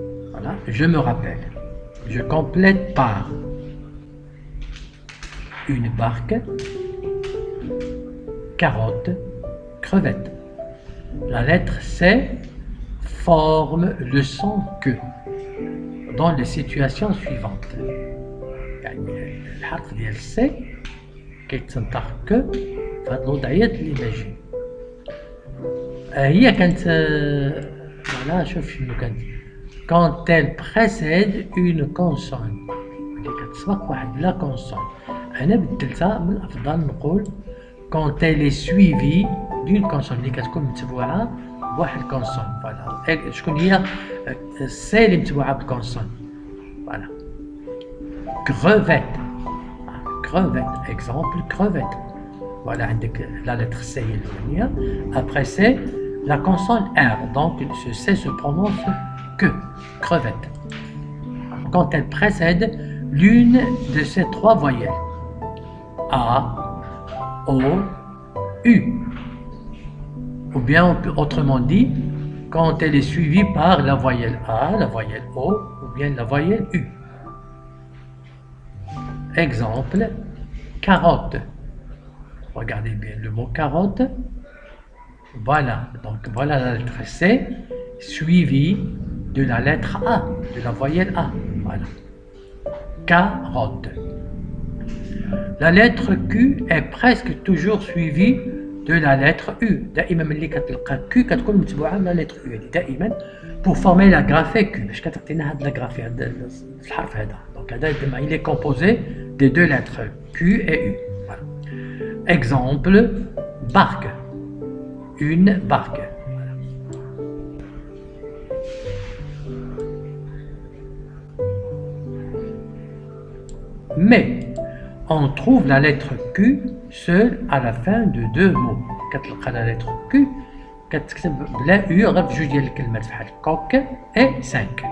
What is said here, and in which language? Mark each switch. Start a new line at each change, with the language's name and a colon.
French: Voilà, je me rappelle. Je complète par une barque, carotte, crevette. La lettre C forme le son que dans les situations suivantes.
Arabic: الحرف ديال C كيتنطق ك في هاد الوضعيات اللي باجي. هي كانت فوالا شوف شنو كانت
French: quand elle précède une consonne
Arabic: اللي كتسبق واحد لا consonne. أنا بدلتها من الأفضل نقول
French: quand elle est suivie d'une consonne
Arabic: اللي كتكون متبوعة بواحد consonne. فوالا شكون هي سي اللي متبوعة بالكونسون.
French: فوالا crevette. Crevette, exemple crevette. Voilà, عندك la lettre C est الأولانية. Après C, la consonne R. Donc ce C se prononce que crevette. Quand elle précède l'une de ces trois voyelles. A, O, U. Ou bien autrement dit, quand elle est suivie par la voyelle A, la voyelle O ou bien la voyelle U. Exemple, carotte. Regardez bien le mot carotte. Voilà, donc voilà la lettre C suivie de la lettre A, de la voyelle A. Voilà. Carotte. La lettre Q est presque toujours suivie de la lettre U.
Arabic: دائما ملي كتلقى Q كتكون متبوعة من la lettre U. يعني دائما
French: pour former la graphée Q
Arabic: باش كتعطينا هاد la graphée هاد الحرف هذا.
French: Donc هذا il est composé des deux lettres Q et U. Voilà. Exemple, barque. Une barque. Voilà. Mais on trouve la lettre Q seule à la fin de deux mots.
Arabic: كتلقى la lettre Q كتكتب بلا U غير في جوج ديال الكلمات بحال coq et 5.